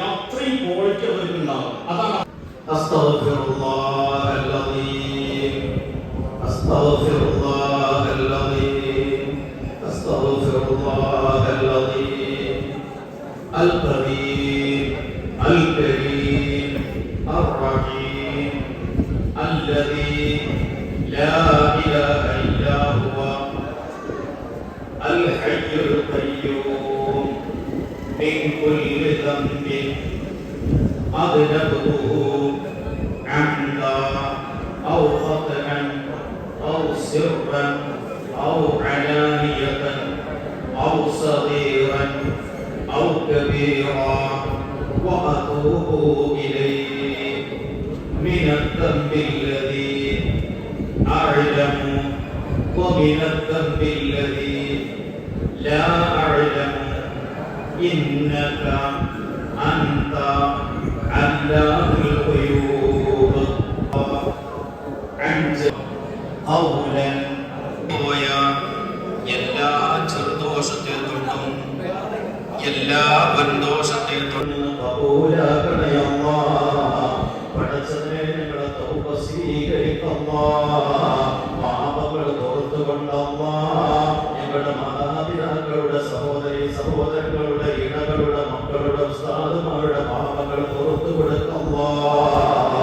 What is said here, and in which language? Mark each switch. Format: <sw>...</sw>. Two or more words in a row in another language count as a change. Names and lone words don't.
<ml>അത്രയും ക്വാളിറ്റി അവർക്ക് ഉണ്ടാവും. അതാണ്</ml> <ar>أستغفر الله العظيم، أستغفر الله العظيم، أستغفر الله العظيم، القديم، الكريم، الرحيم، الذي لا إله إلا هو الحي القيوم من كل ذنب أذنبته عمدا أو خطأ أو سرا أو علانية أو صغيرا أو كبيرا وأتوب إليه من الذنب الذي أعلم ومن الذنب الذي لا أعلم إنك أنت علام الغيوب أنت قولا ويا</ar> <ml>എല്ലാ ചെറുദോഷത്തെ തൊട്ടും എല്ലാ വൻദോഷത്തെ തൊട്ടും കബൂലാക്കണേ അല്ലാഹ്. പടച്ചവനെ ഞങ്ങളുടെ തൗബ സ്വീകരിക്കല്ലാഹ്. പാപങ്ങൾ പുറത്തുകൊണ്ട് അല്ലാഹ് ഞങ്ങളുടെ മാതാപിതാക്കളുടെ സഹോദരങ്ങളുടെ ഇണകളുടെ മക്കളുടെ ഉസ്താദുമാരുടെ പാപങ്ങൾ പുറത്തു കൊടുക്കല്ലാഹ്.</ml>